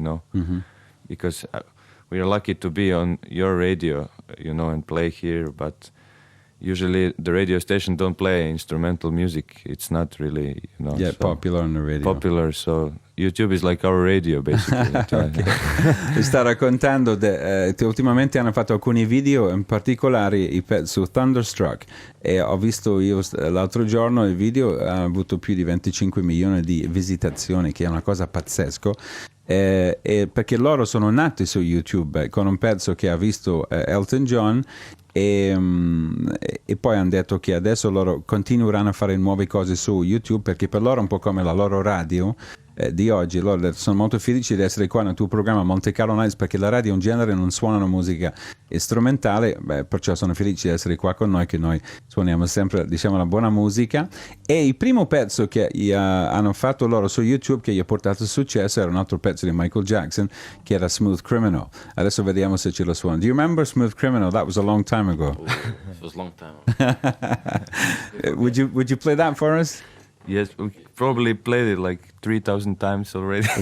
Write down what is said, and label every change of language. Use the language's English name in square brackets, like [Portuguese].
[English] Mm-hmm. Because we are lucky to be on your radio, and play here, but usually the radio station don't play instrumental music. It's not really, so popular on the radio. Popular, so YouTube is like our radio, basically. [Italian] Mi sta raccontando che ultimamente hanno fatto alcuni video, in particolare su Thunderstruck, e ho visto io l'altro giorno il video ha avuto più di 25 milioni di visitazioni, che è una cosa pazzesca. Perché loro sono nati su YouTube con un pezzo che ha visto Elton John, e poi hanno detto che adesso loro continueranno a fare nuove cose su YouTube, perché per loro è un po' come la loro radio di oggi. Loro sono molto felici di essere qua nel tuo programma Monte Carlo Nights, perché la radio in genere non suonano musica strumentale, perciò sono felici di essere qua con noi, che noi suoniamo sempre, diciamo, la buona musica. E il primo pezzo che hanno fatto loro su YouTube, che gli ha portato successo, era un altro pezzo di Michael Jackson, che era Smooth Criminal. Adesso vediamo se ce lo suona. [English] Do you remember Smooth Criminal? That was a long time ago. Oh, it was a long time ago. Would you play that for us? Yes, we probably played it like 3,000 times already.